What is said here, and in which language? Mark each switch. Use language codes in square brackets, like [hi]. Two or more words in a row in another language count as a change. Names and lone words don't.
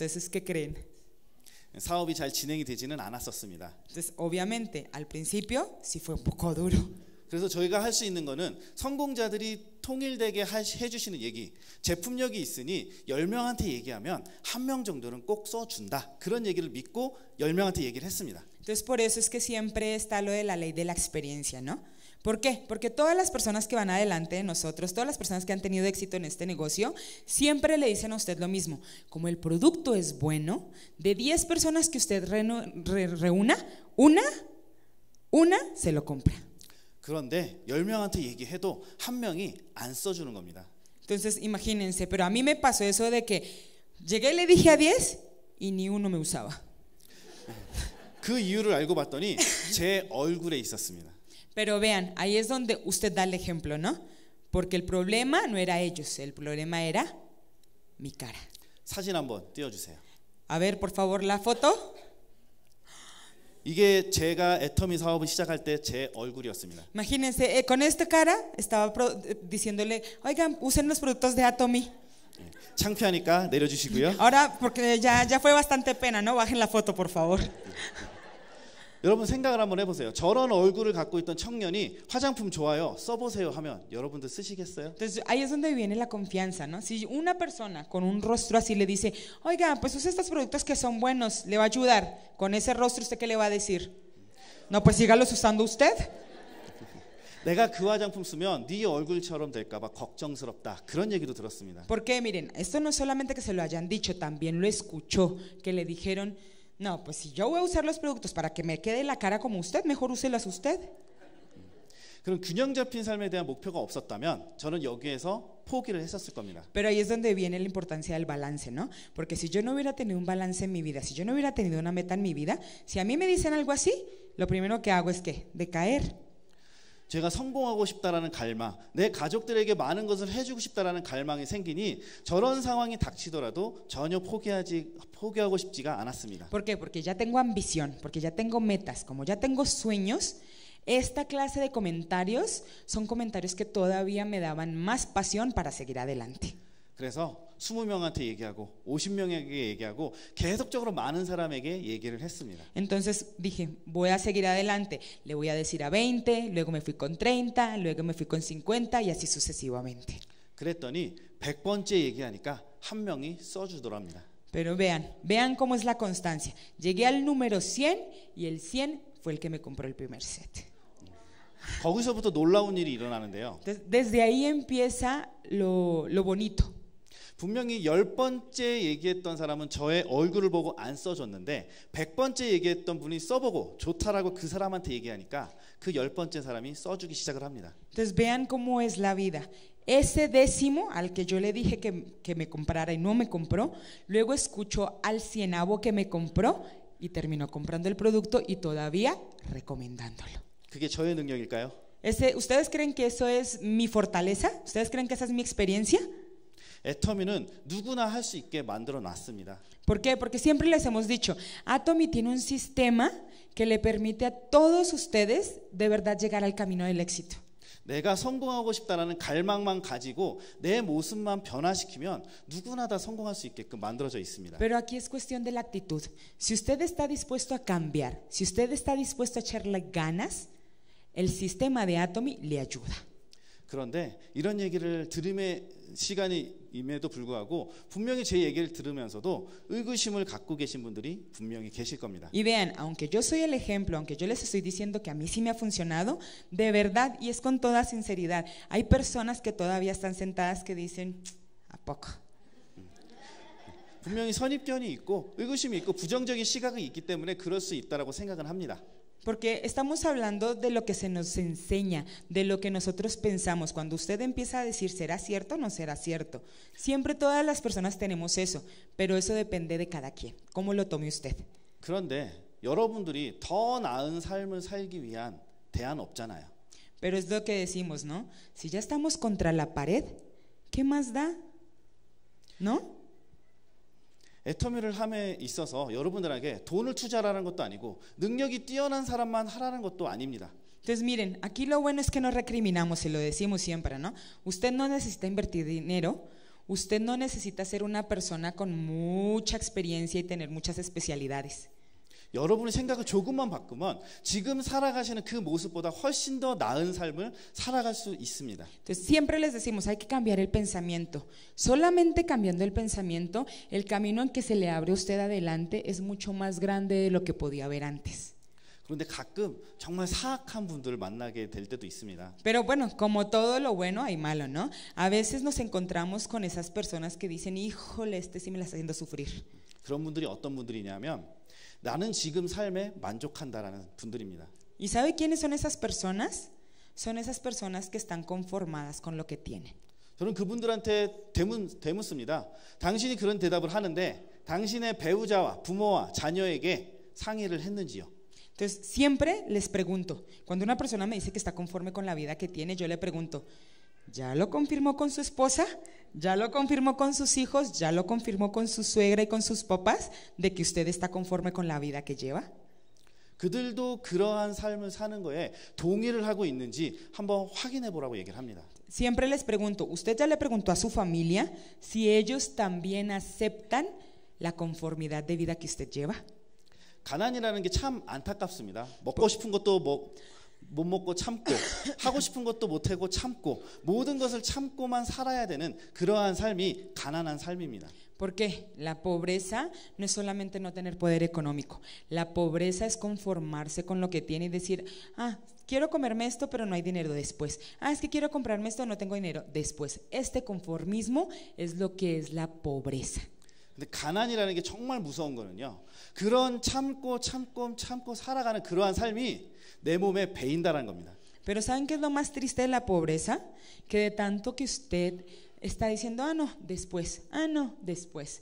[es] Entonces, ¿qué creen? [ko] 사업이 잘 진행이 되지는 않았었습니다. [es] Entonces, obviamente, al principio sí fue un poco duro. [ko] 그래서 저희가 할 수 있는 거는 성공자들이 통일되게 해주시는 얘기, 제품력이 있으니 10명한테 얘기하면 1명 정도는 꼭 써준다. 그런 얘기를 믿고 10명한테 얘기를 했습니다. [es] Entonces, por eso es que siempre está lo de la ley de la experiencia, ¿no? ¿Por qué? Porque todas las personas que van adelante de nosotros, todas las personas que han tenido éxito en este negocio, siempre le dicen a usted lo mismo. Como el producto es bueno, de 10 personas que usted reúna, una se lo compra. [ko] 그런데 10명한테 얘기해도 1명이 안 써주는 겁니다. [es] Entonces, imagínense, pero a mí me pasó eso de que llegué y le dije a 10 y ni uno me usaba. [ko] 그 이유를 알고 봤더니 제 얼굴에 있었습니다. [es] Pero vean, ahí es donde usted da el ejemplo, ¿no? Porque el problema no era ellos, el problema era mi cara. [ko] 사진 한번 띄워주세요. [es] A ver, por favor, la foto. [ko] 이게 제가 애터미 사업을 시작할 때 제 얼굴이었습니다. [es] Imagínense, con esta cara estaba diciéndole, oigan, usen los productos de Atomy. [ko] 창피하니까 내려주시고요. [es] Ahora, porque ya fue bastante pena, ¿no? Bajen la foto, por favor. [ko] 여러분 생각을 한번 해보세요. 저런 얼굴을 갖고 있던 청년이 화장품 좋아요, 써보세요 하면 여러분들 쓰시겠어요? [es] Entonces ahí es donde viene la confianza, ¿no? Si una persona con un rostro así le dice, oiga, pues use estos productos que son buenos, le va a ayudar. Con ese rostro, ¿usted qué le va a decir? No, pues sígalos usando usted. [ko] 내가 그 화장품 쓰면 네 얼굴처럼 될까봐 걱정스럽다. 그런 얘기도 들었습니다. [es] Porque miren, esto no solamente que se lo hayan dicho, también lo escuchó, que le dijeron, no, pues si yo voy a usar los productos para que me quede la cara como usted, mejor úselas usted. [ko] 그럼 균형 잡힌 삶에 대한 목표가 없었다면 저는 여기에서 포기를 했었을 겁니다. [es] Pero ahí es donde viene la importancia del balance, ¿no? Porque si yo no hubiera tenido un balance en mi vida, si yo no hubiera tenido una meta en mi vida, si a mí me dicen algo así, lo primero que hago es ¿qué? Decaer. [ko] 제가 성공하고 싶다라는 갈망, 내 가족들에게 많은 것을 해주고 싶다라는 갈망이 생기니 저런 상황이 닥치더라도 전혀 포기하고 싶지가 않았습니다. [es] ¿Por qué? Porque ya tengo ambición, porque ya tengo metas, como ya tengo sueños. Esta clase de comentarios son comentarios que todavía me daban más pasión para seguir adelante. [ko] 그래서 20명한테 얘기하고 50명에게 얘기하고 계속적으로 많은 사람에게 얘기를 했습니다. [es] Entonces dije, voy a seguir adelante. Le voy a decir a 20, luego me fui con 30, luego me fui con 50 y así sucesivamente. [ko] 그랬더니 100번째 얘기하니까 한 명이 써주더랍니다. [es] Pero vean cómo es la constancia. Llegué al número 100 y el 100 fue el que me compró el primer set. [ko] 거기서부터 놀라운 일이 일어나는데요. [es] Desde ahí empieza lo bonito. [ko] 분명히 10번째 얘기했던 사람은 저의 얼굴을 보고 안 써줬는데 100번째 얘기했던 분이 써보고 좋다라고 그 사람한테 얘기하니까 그 10번째 사람이 써주기 시작을 합니다. [es] Entonces vean cómo es la vida. Ese décimo al que yo le dije que me comprara y no me compró, luego escuchó al cienavo que me compró y terminó comprando el producto y todavía recomendándolo. [ko] 그게 저의 능력일까요? [es] ¿Ustedes creen que eso es mi fortaleza? ¿Ustedes creen que esa es mi experiencia? [ko] 애터미는 누구나 할 수 있게 만들어 놨습니다. [es] ¿Por qué? Porque siempre les hemos dicho, Atomy tiene un sistema que le permite a todos ustedes de verdad llegar al camino del éxito. [ko] 내가 성공하고 싶다라는 갈망만 가지고 내 모습만 변화시키면 누구나 다 성공할 수 있게끔 만들어져 있습니다. [es] Pero aquí es cuestión de la actitud. Si usted está dispuesto a cambiar, si usted está dispuesto a echarle ganas, el sistema de Atomy le ayuda. [ko] 그런데 이런 얘기를 들음의 시간임에도 불구하고 분명히 제 얘기를 들으면서도 의구심을 갖고 계신 분들이 분명히 계실 겁니다. [es] Y vean, aunque yo soy el ejemplo, aunque yo les estoy diciendo que a mí sí me ha funcionado, de verdad, y es con toda sinceridad, hay personas que todavía están sentadas que dicen, ¿a poco? [ko] 분명히 선입견이 있고 의구심이 있고 부정적인 시각이 있기 때문에 그럴 수 있다라고 생각은 합니다. [es] Porque estamos hablando de lo que se nos enseña, de lo que nosotros pensamos. Cuando usted empieza a decir, ¿será cierto o no será cierto? Siempre todas las personas tenemos eso, pero eso depende de cada quien. ¿Cómo lo tome usted? [ko] 그런데 여러분들이 더 나은 삶을 살기 위한 대안 없잖아요. [es] Pero es lo que decimos, ¿no? Si ya estamos contra la pared, ¿qué más da? ¿No? [ko] 애터미를 함에 있어서 여러분들에게 돈을 투자하라는 것도 아니고 능력이 뛰어난 사람만 하라는 것도 아닙니다. [es] Entonces miren, aquí lo bueno es que no recriminamos y lo decimos siempre, ¿no? Usted no necesita invertir dinero, usted no necesita ser una persona con mucha experiencia y tener muchas especialidades. [ko] 여러분의 생각을 조금만 바꾸면 지금 살아가시는 그 모습보다 훨씬 더 나은 삶을 살아갈 수 있습니다. [es] Entonces siempre les decimos, hay que cambiar el pensamiento. Solamente cambiando el pensamiento, el camino en que se le abre a usted adelante es mucho más grande de lo que podía haber antes. [ko] 그런데 가끔 정말 사악한 분들을 만나게 될 때도 있습니다. [es] Pero bueno, como todo lo bueno hay malo, ¿no? A veces nos encontramos con esas personas que dicen, híjole, este sí me la está haciendo sufrir. [ko] 그런 분들이 어떤 분들이냐면 나는 지금 삶에 만족한다라는 분들입니다. [es] ¿Y sabe quiénes son esas personas? Son esas personas que están conformadas con lo que tienen. [ko] 저는 그분들한테 대묻습니다. 당신이 그런 대답을 하는데 당신의 배우자와 부모와 자녀에게 상의를 했는지요? [es] Entonces siempre les pregunto, cuando una persona me dice que está conforme con la vida que tiene, yo le pregunto, ¿ya lo confirmó con su esposa? ¿Ya lo confirmó con sus hijos? ¿Ya lo confirmó con su suegra y con sus papás de que usted está conforme con la vida que lleva? [ko] 그들도 그러한 삶을 사는 거에 동의를 하고 있는지 한번 확인해 보라고 얘기를 합니다. [es] Siempre les pregunto, ¿usted ya le preguntó a su familia si ellos también aceptan la conformidad de vida que usted lleva? [ko] 가난이라는 게 참 안타깝습니다. 먹고 싶은 것도 못 먹고 참고 하고 싶은 것도 못 하고 참고 모든 것을 참고만 살아야 되는 그러한 삶이 가난한 삶입니다. [es] Porque la pobreza no es solamente no tener poder económico. La pobreza es conformarse con lo que tiene y decir, quiero comerme esto, pero no hay dinero después. Es que quiero comprarme esto, no tengo dinero después. Este conformismo es lo que es la pobreza. [ko] 근데 가난이라는 게 정말 무서운 거는요. 그런 참고 살아가는 그러한 삶이 내 몸에 배인다라는 겁니다. [es] Pero ¿saben qué es lo más triste de la pobreza? Que de tanto que usted está diciendo, no, después, no, después.